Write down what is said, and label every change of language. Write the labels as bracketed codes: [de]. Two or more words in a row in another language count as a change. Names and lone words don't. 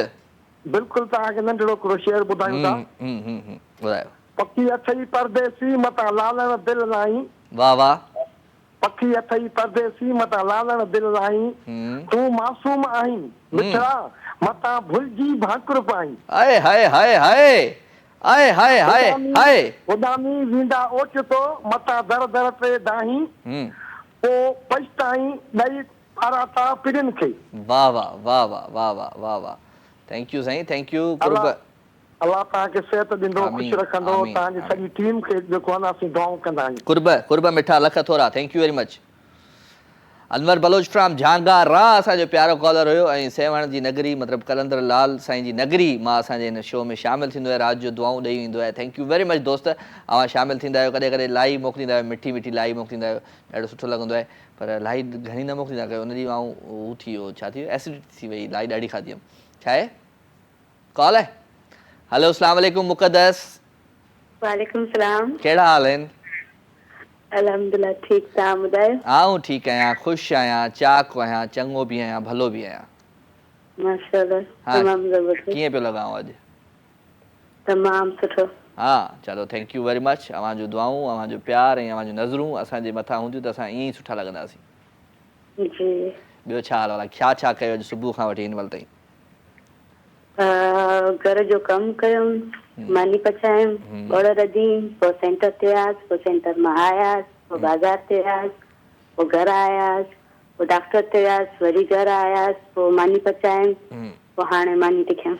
[sd] बिल्कुलु तव्हांखे नंढिड़ो हिकिड़ो शेर ॿुधायूं था। ॿुधायो। पखी अथई परदेसी मतां लालण दिलि नाहीं। वाह वाह। पखी अथई परदेसी मतां लालण दिलि नाहीं। तूं मासूम आहीं मिठड़ा मतां भुलिजी भाकुर पाहीं। हाय हाय हाय हाय हाय हाय हाय हाय। उॾामी वेंदा ओचितो मतां दर दर ते दाहीं। पोइ पछताईं ॾेई पाराता पिड़ियुनि खे। वाह वाह वाह वाह वाह वाह वाह वाह। [en] thank you साईं, thank you. कुर्ब [sd] अल्लाह तव्हांखे सिहत ॾींदो, ख़ुशि रखंदो, तव्हांजी सॼी टीम खे जेको आहे न असीं दुआऊं कंदा आहियूं। कुर्ब कुर्ब मिठा लख थोरा। [en] thank you very much. [sd] अनवर बलोच फ्रॉम झांगारा असांजो प्यारो कॉलर हुयो। ऐं सेवण जी नगरी मतिलबु कलंदर लाल साईं जी नगरी मां असांजे हिन शो में शामिलु थींदो आहे, रात जो दुआऊं ॾेई वेंदो आहे। [en] thank you very much [sd] दोस्त, अवां शामिलु थींदा आहियो, कॾहिं कॾहिं लाई मोकिलींदा आहियो, मिठी मिठी लाई मोकिलींदा आहियो, ॾाढो सुठो लॻंदो आहे। पर लाई घणी न मोकिलींदा कयो, हुन ॾींहुं आऊं हू थी वियो, छा थी वियो, एसिडिटी थी वई, लाई ॾाढी खाधी हुयमि। छा आहे कॉल आहे? हेलो [ar] السلام عليكم [sd] मुक़द्दस। [ar] وعليكم السلام. [sd] कहिड़ा हाल आहिनि? अल्हम्दुलिल्लाह ठीक, तव्हां ॿुधायो? आऊं ठीकु आहियां, ख़ुशि आहियां, चाक आहियां, चङो बि आहियां, भलो बि आहियां। माशाअल्लाह, तमामु ज़बरदस्त। कीअं पियो लॻाऊं अॼु? तमामु सुठो। हा चलो, [en] thank you very much. [sd] अवां जूं दुआऊं, अवां जो प्यार ऐं अवां जूं नज़रूं असांजे मथां हूंदियूं त असां ईअं ई सुठा लॻंदासीं। जी। ॿियो छा हाल आहे? छा छा कयो अॼु सुबुह खां वठी हिन महिल ताईं? घर जो कमु कयुमि, मानी पचायमि, ॻोड़ रधी, पोइ सेंटर ते आयसि, पोइ सेंटर मां आयासीं, पोइ बाज़ार ते आयसि, पोइ घर आयासीं, पोइ डॉक्टर ते आयसि, वरी घर आयासीं, पोइ मानी पचायमि, पोइ हाणे मानी थी खायां।